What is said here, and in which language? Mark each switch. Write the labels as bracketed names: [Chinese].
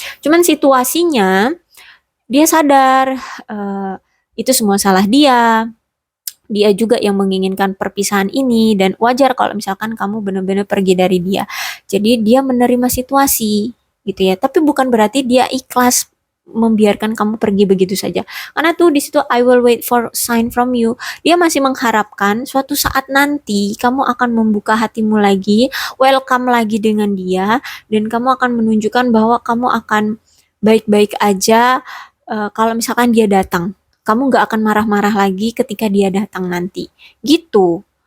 [Indonesian] Cuman situasinya dia sadar eh, itu semua salah dia. Dia juga yang menginginkan perpisahan ini dan wajar kalau misalkan kamu benar-benar pergi dari dia. Jadi dia menerima situasi gitu ya. Tapi bukan berarti dia ikhlas membiarkan kamu pergi begitu saja. Karena tuh di situ [English] I will wait for sign from you. [Indonesian] Dia masih mengharapkan suatu saat nanti kamu akan membuka hatimu lagi, welcome lagi dengan dia dan kamu akan menunjukkan bahwa kamu akan baik-baik aja kalau misalkan dia datang, kamu nggak akan marah-marah lagi ketika dia datang nanti. Gitu.